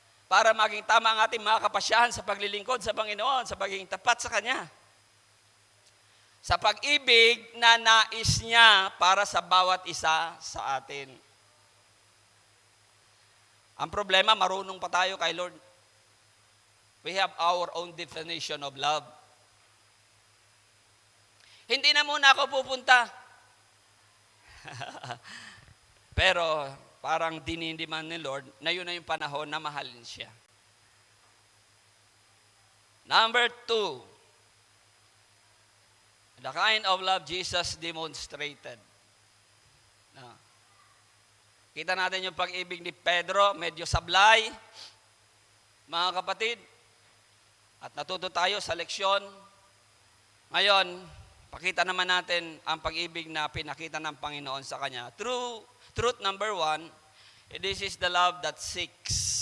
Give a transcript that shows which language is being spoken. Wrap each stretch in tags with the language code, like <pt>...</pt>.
<tl>Para maging tama ang ating mga kapasyahan sa paglilingkod sa Panginoon, sa pagiging tapat sa Kanya. Sa pag-ibig na nais niya para sa bawat isa sa atin. Ang problema, marunong pa tayo kay Lord.</tl> <en>We have our own definition of love.</en> <tl>Hindi na muna ako pupunta. Pero parang dinindiman ni Lord na yun na yung panahon na mahalin siya.</tl> <en>Number 2, the kind of love Jesus demonstrated.</en> <tl>Kita natin yung pag-ibig ni Pedro, medyo sablay, mga kapatid. At natuto tayo sa leksyon. Ngayon, pakita naman natin ang pag-ibig na pinakita ng Panginoon sa Kanya.</tl> <en>Truth number 1, this is the love that seeks.</en>